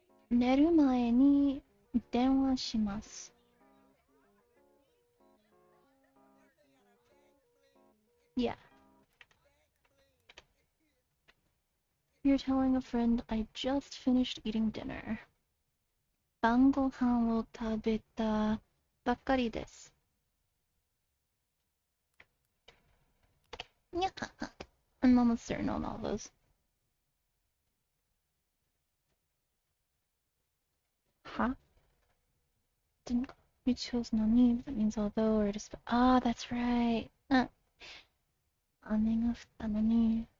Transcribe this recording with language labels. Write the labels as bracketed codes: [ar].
[ja] 寝る前に電話します。 [en] Yeah. You're telling a friend I just finished eating dinner. [ja] 晩ご飯を食べたばっかりです。 [en] Yeah. I'm almost certain on all those. Huh? Didn't you chose nani? That means although or just. Ah, that's right. [ja] 雨が降ったのに.